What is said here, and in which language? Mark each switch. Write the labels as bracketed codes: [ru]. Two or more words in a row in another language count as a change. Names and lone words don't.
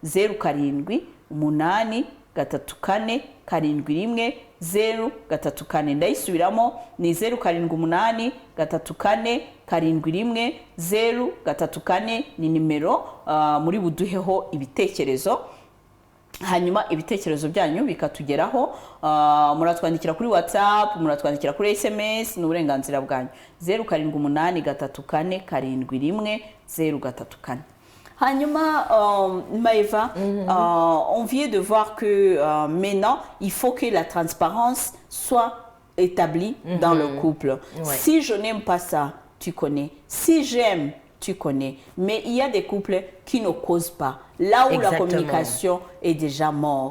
[rw] 07834741 ndayisubiramo ni 07834741 ni nimero muri buduheho ibitekerezo hanyuma ibitekerezo byanyu bikatugeraho muratwandikira kuri WhatsApp muratwandikira kuri SMS n'uburenganzira bwanyu [fr] 07834741 hanyuma Maeva on vient de voir que maintenant il faut que la transparence soit établie dans le couple si je n'aime pas ça tu connais si j'aime tu connais mais il y a des couples qui ne causent pas là où la communication est déjà morte.